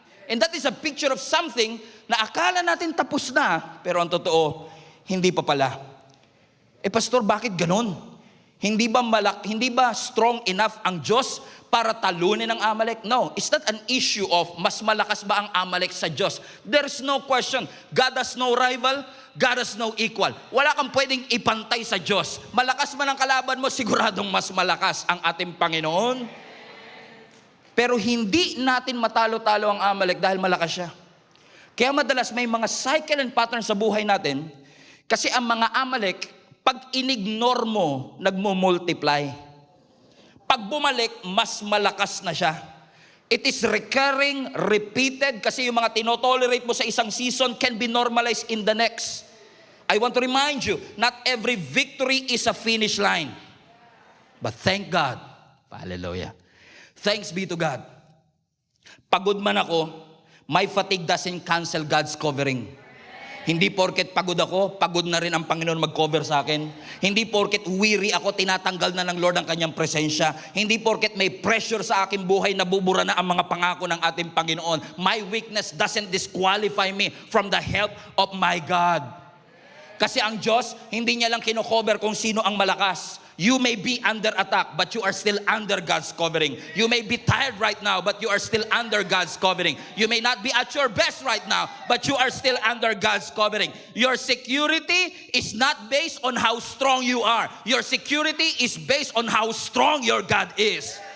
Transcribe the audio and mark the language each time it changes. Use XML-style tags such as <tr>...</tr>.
<en>And that is a picture of something</en> <tl>na akala natin tapos na, pero ang totoo, hindi pa pala. Pastor, bakit ganun? Hindi ba strong enough ang Diyos para talunin ang Amalek?</tl> <en>No, it's not an issue of</en> <tl>mas malakas ba ang Amalek sa Diyos.</tl> <en>There's no question. God has no rival, God has no equal.</en> <tl>Wala kang pwedeng ipantay sa Diyos. Malakas man ang kalaban mo, siguradong mas malakas ang ating Panginoon. Pero hindi natin matalo-talo ang Amalek dahil malakas siya. Kaya madalas may mga cycle and pattern sa buhay natin kasi ang mga Amalek, pag inignore mo, nagmo-multiply. Pag bumalik, mas malakas na siya.</tl> <en>It is recurring, repeated,</en> <tl>kasi yung mga tinotolerate mo sa isang</tl> <en>season can be normalized in the next. I want to remind you, not every victory is a finish line. But thank God. Hallelujah. Thanks be to God.</en> <tl>Pagod man ako,</tl> <en>my fatigue doesn't cancel God's covering.</en> <tl>Hindi porket pagod ako, pagod na rin ang Panginoon mag-cover sa akin. Hindi porket weary ako, tinatanggal na ng Lord ang kanyang presensya. Hindi porket may pressure sa aking buhay, nabubura na ang mga pangako ng ating Panginoon.</tl> <en>My weakness doesn't disqualify me from the help of my God.</en> <tl>Kasi ang Diyos, hindi niya lang kino-cover kung sino ang malakas.</tl> <en>You may be under attack, but you are still under God's covering. You may be tired right now, but you are still under God's covering. You may not be at your best right now, but you are still under God's covering. Your security is not based on how strong you are. Your security is based on how strong your God is.</en>